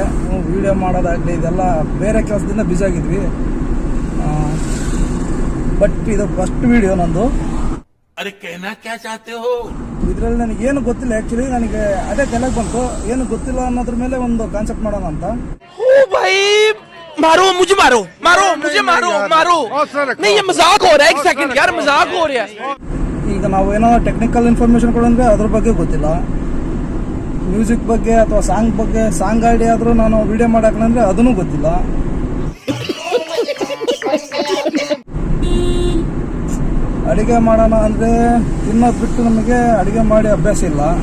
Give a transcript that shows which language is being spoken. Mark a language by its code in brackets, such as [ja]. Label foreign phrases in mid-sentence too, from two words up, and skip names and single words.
[kn] ವಿಡಿಯೋ ಮಾಡೋದಾಗಲಿ ಇದೆಲ್ಲ ಬೇರೆ ಕೆಲಸದಿಂದ ಬ್ಯುಸಿ ಆಗಿದ್ವಿ. ಬಟ್ ಇದು [en] first video [kn] ನಂದು. ಇದರಲ್ಲಿ ನನಗೆ ಏನು ಗೊತ್ತಿಲ್ಲ. ಆ್ಯಕ್ಚುಲಿ ನನಗೆ ಅದೇ ತಲೆಗೆ ಬಂತು, ಏನು ಗೊತ್ತಿಲ್ಲ ಅನ್ನೋದ್ರ ಮೇಲೆ ಒಂದು ಕಾನ್ಸೆಪ್ಟ್ ಮಾಡೋಣ ಅಂತ. [hi] मारो मुझे मारो मारो मुझे मारो मारो नहीं ये मजाक हो रहा है. एक सेकंड यार मजाक हो रहा है. [kn] ಈಗ ನಾವು ಏನೋ [en] technical information [kn] ಕೊಡಂದ್ರೆ ಅದ್ರ ಬಗ್ಗೆ ಗೊತ್ತಿಲ್ಲ. ಮ್ಯೂಸಿಕ್ ಬಗ್ಗೆ ಅಥವಾ ಸಾಂಗ್ ಬಗ್ಗೆ [en] song idea [kn] ಆದರೂ ನಾನು ವಿಡಿಯೋ ಮಾಡಾಕಂದ್ರೆ ಅದನ್ನೂ ಗೊತ್ತಿಲ್ಲ. ಅಡಿಗೆ ಮಾಡೋಣ ಅಂದರೆ ತಿನ್ನೋದು ಬಿಟ್ಟು ನಮಗೆ ಅಡಿಗೆ ಮಾಡಿ ಅಭ್ಯಾಸ ಇಲ್ಲ.